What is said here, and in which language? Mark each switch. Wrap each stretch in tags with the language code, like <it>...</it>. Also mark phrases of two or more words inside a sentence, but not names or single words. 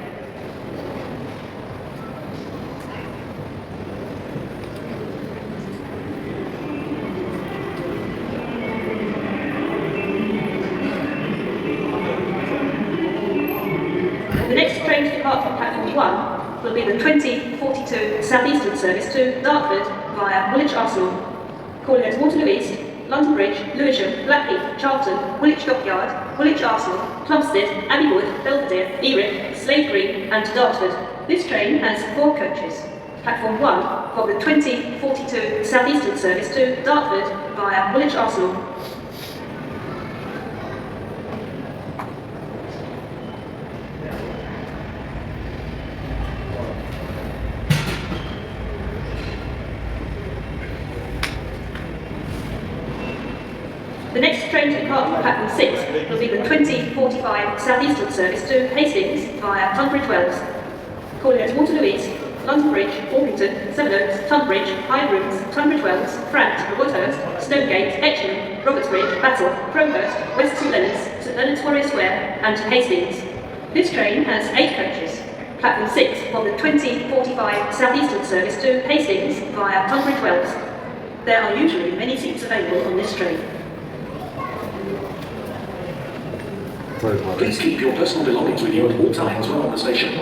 <en>The next train to depart from platform 1 will be the 2042 Southeastern service to Dartford via Woolwich Arsenal, calling at Waterloo East, London Bridge, Lewisham, Blackheath, Charlton, Woolwich Dockyard, Woolwich Arsenal, Plumstead, Abbey Wood, Belvedere, Erith, Slade Green and Dartford. This train has 4 coaches. Platform 1 for the 2042 Southeastern service to Dartford via Woolwich Arsenal. The next train to depart from platform 6 will be the 2045 Southeastern service to Hastings via Tunbridge Wells, calling at Waterloo East, London Bridge, Orpington, Sevenoaks, Tunbridge, Hyde Rooms, Tunbridge Wells, Frant, Woodhurst, Stonegate, Etchingham, Robertsbridge, Battle, Crowhurst, West St Leonard's Warrior Square and to Hastings. This train has 8 coaches. Platform 6 for the 2045 Southeastern service to Hastings via Tunbridge Wells. There are usually many seats available on this train. Please keep your personal belongings with you at all times while on the station.</en>